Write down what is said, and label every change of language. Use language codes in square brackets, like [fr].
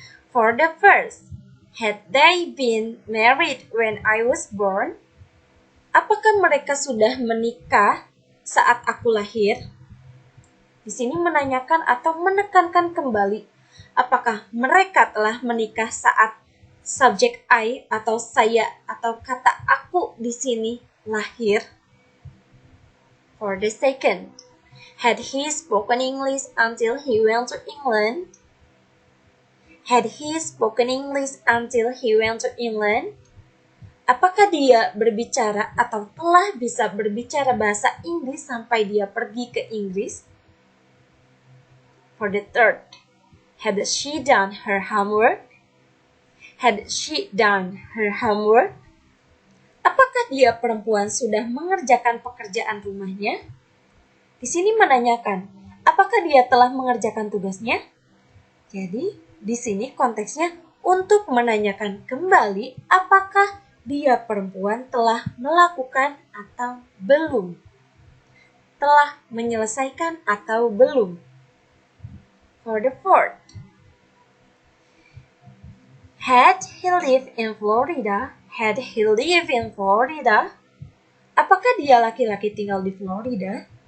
[en] For the first, had they been married when I was born? [id] Apakah mereka sudah menikah saat aku lahir? Di sini menanyakan atau menekankan kembali apakah mereka telah menikah saat subjek I atau saya atau kata aku di sini lahir. [en] For the second, had he spoken English until he went to England? Had he spoken English until he went to England? [id] Apakah dia berbicara atau telah bisa berbicara bahasa Inggris sampai dia pergi ke Inggris? [en] For the third, had she done her homework? Had she done her homework? [id] Apakah dia perempuan sudah mengerjakan pekerjaan rumahnya? Di sini menanyakan, apakah dia telah mengerjakan tugasnya? Jadi, di sini konteksnya untuk menanyakan kembali apakah dia perempuan telah melakukan atau belum. Telah menyelesaikan atau belum. [en] For the fourth, had he lived in Florida? Had he lived in Florida? [id] Apakah dia laki-laki tinggal di Florida?